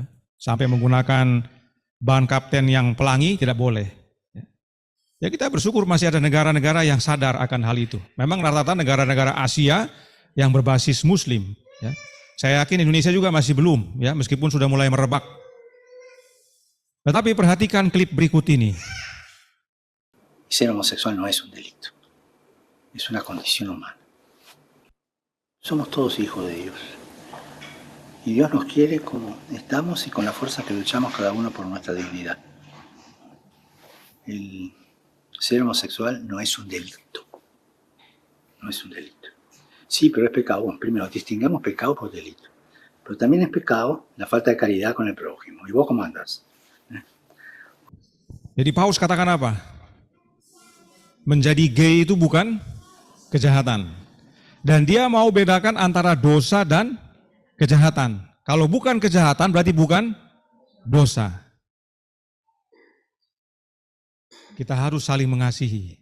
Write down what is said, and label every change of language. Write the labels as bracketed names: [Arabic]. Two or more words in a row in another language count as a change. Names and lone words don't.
[Indonesian] Sampai menggunakan bahan kapten yang pelangi tidak boleh. Ya kita bersyukur masih ada negara-negara yang sadar akan hal itu. Memang rata-rata negara-negara Asia yang berbasis Muslim. Ya. Saya yakin Indonesia juga masih belum, ya meskipun sudah mulai merebak. Tetapi perhatikan klip berikut ini. [Spanish] Ser homosexual no es un delito, es una condición humana. Somos todos hijos de Dios. Y Dios nos quiere como estamos y con la fuerza que luchamos cada uno por nuestra dignidad. El ser homosexual no es un delito. No es un delito. Sí, pero es pecado. Bueno, primero, distingamos pecado por delito. Pero también es pecado la falta de caridad con el prójimo. ¿Y vos cómo andás? [Indonesian] Jadi Paus katakan apa? Menjadi gay itu bukan kejahatan. Dan dia mau bedakan antara dosa dan kejahatan. Kalau bukan kejahatan berarti bukan dosa. Kita harus saling mengasihi.